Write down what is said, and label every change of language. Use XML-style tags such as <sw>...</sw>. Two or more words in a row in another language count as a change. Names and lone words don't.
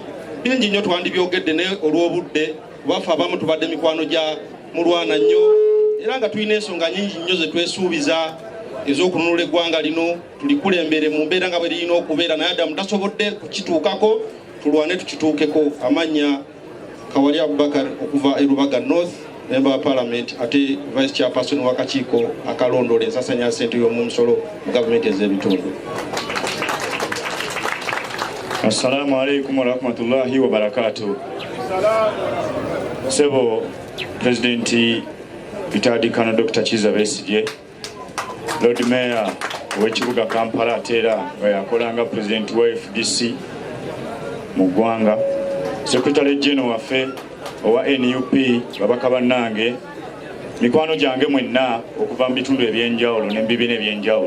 <lg>Bingi nnyo twandibyogedde ne olw'obudde baffe abamu tubadde mikwano gya Mulwana nnyo era nga tulina ensonga nnyingi nnyo ze twesuubiza ez'okununula eggwanga lino tulikulembere mu mbeera nga bwe lirina okubeera, naye Adamu tasobodde kukituukako. Tulwane tukituukeko. Amanya Kawali Abubakar okuva e Lubaga North, member wa Parliament ate</lg> <en>vice chairperson</en> <lg>w'akakiiko akalondoola ensasanya ya ssente y'omumusolo mu gavumenti ez'ebitundu.</lg> <ar>السلام عليكم ورحمة الله وبركاته.</ar> <lg>Sebo President Bitadi Kana Dr. Chiza Besigye,</lg> <en>Lord Mayor</en> <lg>w'ekibuga Kampala atera yakolanga President wa FDC mu ggwanga,</lg> <en>Secretary General</en> <lg>waffe owa NUP, babaka bannange, mikwano gyange mwenna okuva mu bitundu ebyenjawulo n'ebibiina ebyenjawulo.</lg>